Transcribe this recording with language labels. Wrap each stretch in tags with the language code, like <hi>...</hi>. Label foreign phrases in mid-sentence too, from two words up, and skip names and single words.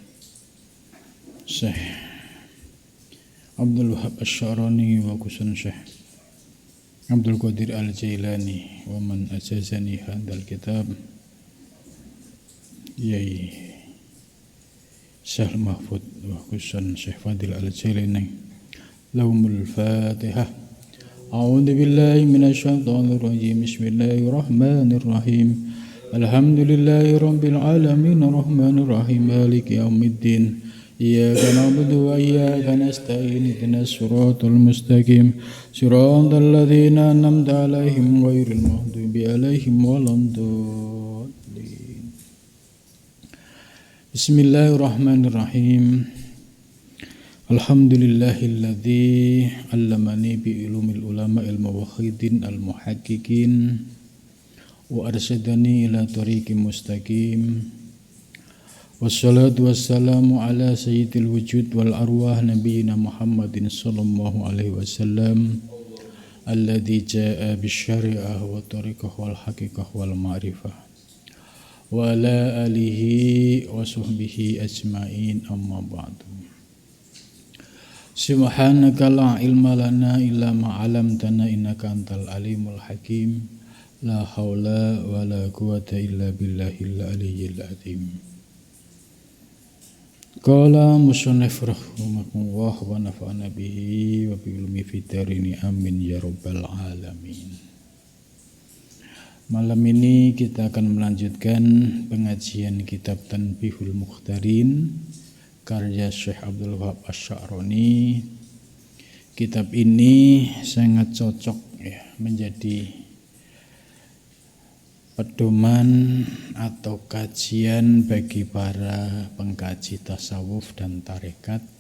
<ar>شيخ عبد الوهاب الشعراني وخصوصا شيخ عبد القادر الجيلاني ومن أجازني هذا الكتاب ياي شيخ محفوظ وخصوصا شيخ فاضل الجيلاني لهم الفاتحة. أعوذ بالله من الشيطان الرجيم. بسم الله الرحمن الرحيم. الحمد لله رب العالمين الرحمن الرحيم مالك يوم الدين. إياك نعبد وإياك نستعين اهدنا الصراط المستقيم صراط الذين أنعمت عليهم غير المغضوب عليهم ولا الضالين. بسم الله الرحمن الرحيم. الحمد لله الذي علمني بعلم العلماء الموحدين المحققين وأرشدني إلى طريق مستقيم. والصلاة والسلام على سيد الوجود والأرواح نبينا محمد صلى الله عليه وسلم الذي جاء بالشريعة والطريقة والحقيقة والمعرفة وعلى آله وصحبه أجمعين أما بعد. سبحانك لا علم لنا إلا ما علمتنا إنك أنت العليم الحكيم. لا حول ولا قوة إلا بالله العلي العظيم. قال مصنف رحمه الله ونفعنا به وبعلمه في الدارين آمين يا رب العالمين.</ar> <id>Malam ini kita akan melanjutkan pengajian kitab Tanbihul Mukhtarin karya Syekh Abdul Wahab Asy-Sya'rani. Kitab ini sangat cocok ya menjadi pedoman atau kajian bagi para pengkaji tasawuf dan tarekat.</id>